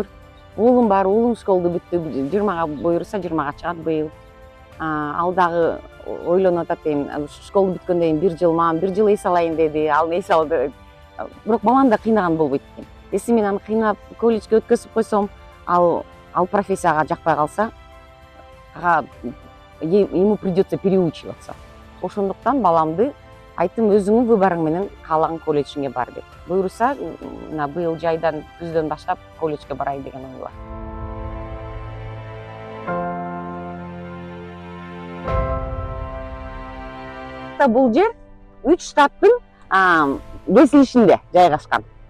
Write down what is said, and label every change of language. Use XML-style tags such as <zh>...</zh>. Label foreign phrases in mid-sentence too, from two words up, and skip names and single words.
<ky>Уулум бар, уулум школду бүттү, 20-га буюрса 20-га чыгат быйыл. Ал дагы ойлонуп атат эми, школду бүткөндөн кийин 1 жыл мага 1 жыл эс алайын деди, ал эс алды. Бирок балам да кыйнаган болбойт экен. Если мен аны кыйнап колледжге өткөзүп койсом, ал профессияга жакпай калса,</ky> <ru>ему придется переучиваться.</ru> <ky>Ошондуктан баламды айттым, өзүңүн выборуң менен каалаган колледжиңе бар деп. Буюрса, быйыл жайдан, күздөн баштап колледжге барайын деген ой бар. Бул жер 3 штаттын кесилишинде жайгашкан.</ky>